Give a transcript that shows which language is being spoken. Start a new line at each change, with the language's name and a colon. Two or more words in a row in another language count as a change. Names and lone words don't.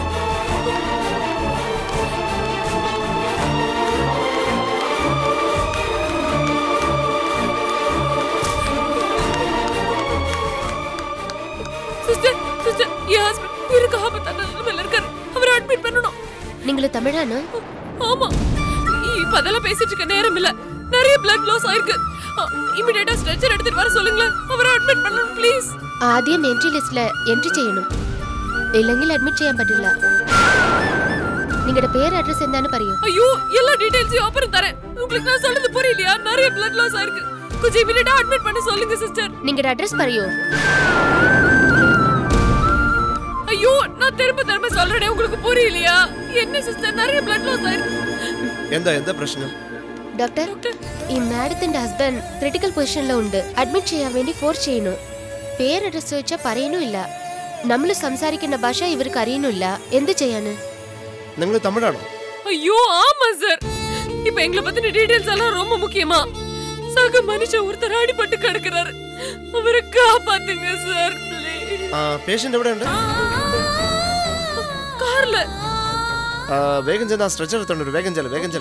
Tamil: சிஸ்டர், என் ஹஸ்பண்ட் இருக்க ஆபத்தான நிலைமையில இருக்காரு. அவரை அட்மிட் பண்ணணும். நீங்களும் தமிழானு? ஆமா, இப்ப அதெல்லாம் பேசிட்டு இருக்க நேரம் இல்ல. நிறைய
English: blood loss
Tamil: ஆயிருக்கு. இமிடியேட்டா ஸ்ட்ரெச்சர் எடுத்துட்டு வர சொல்லுங்க. அவரை அட்மிட் பண்ணணும் ப்ளீஸ்.
Malayalam: ആദ്യം എൻട്രി ലിസ്റ്റിൽ എൻട്രി ചെയ്യണം. ഇല്ലെങ്കിൽ അഡ്മിറ്റ് ചെയ്യാൻ പറ്റില്ല. നിങ്ങളുടെ പേര് അഡ്രസ് എന്താന്ന് പറയൂ.
Tamil: ஐயோ, எல்லா டீடைல்ஸையும் அப்புறம் தரேன். உங்களுக்கு நான் சொல்றது புரியலையா? நிறைய
English: blood loss
Tamil: ஆயிருக்கு. கொஞ்சம் இமிடியேட்டா அட்மிட் பண்ண சொல்லுங்க சிஸ்டர்.
Malayalam: നിങ്ങളുടെ അഡ്രസ് പറയൂ.
Tamil: ஐயோ, நான் திரும்ப சொல்றேன். உங்களுக்கு புரியலையா? என்ன சிஸ்டர், நிறைய
English: blood loss
Tamil: ஆயிருக்கு.
Malayalam: എന്താ പ്രശ്നം? ഡോക്ടർ, ഈ മാഡത്തിന്റെ ഹസ്ബൻഡ് ക്രിട്ടിക്കൽ പൊസിഷനിൽ ഉണ്ട്. അഡ്മിറ്റ് ചെയ്യാൻ വേണ്ടി ഫോഴ്സ് ചെയ്യുന്നു. പേര് അഡ്രസ് ചോദിച്ചാൽ പറയുന്നുമില്ല. നമ്മൾ സംസാരിക്കുന്ന ഭാഷ ഇവർക്ക് അറിയുന്നില്ല. എന്ത് ചെയ്യാന്? നിങ്ങൾ തമിഴാണോ?
Tamil: ஐயோ ஆமா சார். இப்போ எங்களை பத்தின டீடைல்ஸ் எல்லாம் ரொம்ப முக்கியமா. சக மனுஷன் ஒருத்தர் அடிபட்டு கிடக்குறாரு. அவரை காப்பாத்துங்க சார் ப்ளீஸ்.
Malayalam: പേഷ്യന്റ് എവിടെ ഉണ്ട്? കാറിൽ. വേഗം ചെന്ന് ആ സ്ട്രെച്ചർ എടുത്തോണ്ട് വേഗം ചെല്ല.